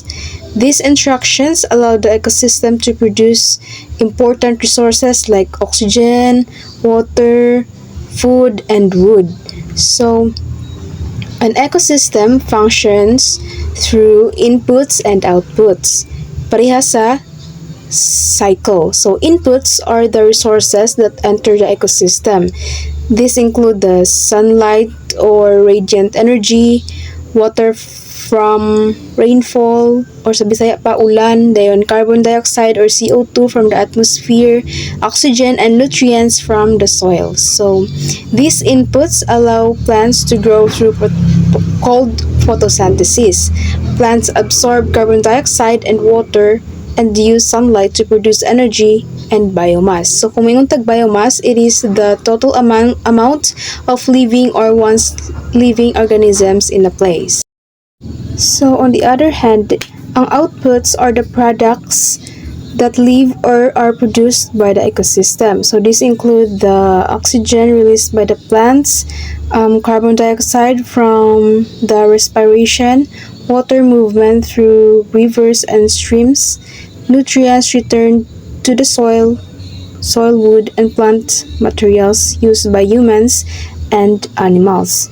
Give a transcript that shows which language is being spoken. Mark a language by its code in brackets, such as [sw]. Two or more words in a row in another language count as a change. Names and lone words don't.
[en] These interactions allow the ecosystem to produce important resources like oxygen, water, food, and wood. So, an ecosystem functions through inputs and outputs. [ceb] Parehas sa cycle. [en] So, inputs are the resources that enter the ecosystem. These include the sunlight or radiant energy, water from rainfall, or [ceb] sa Bisaya pa ulan, dayon [en] carbon dioxide or CO2 from the atmosphere, oxygen and nutrients from the soil. So these inputs allow plants to grow through called photosynthesis. Plants absorb carbon dioxide and water and use sunlight to produce energy and biomass. So [tl] kung mayroong [en] biomass, it is the total amount of living or once living organisms in a place. So on the other hand, ang outputs are the products that live or are produced by the ecosystem. So these include the oxygen released by the plants, carbon dioxide from the respiration, water movement through rivers and streams, nutrients returned to the soil, wood, and plant materials used by humans and animals.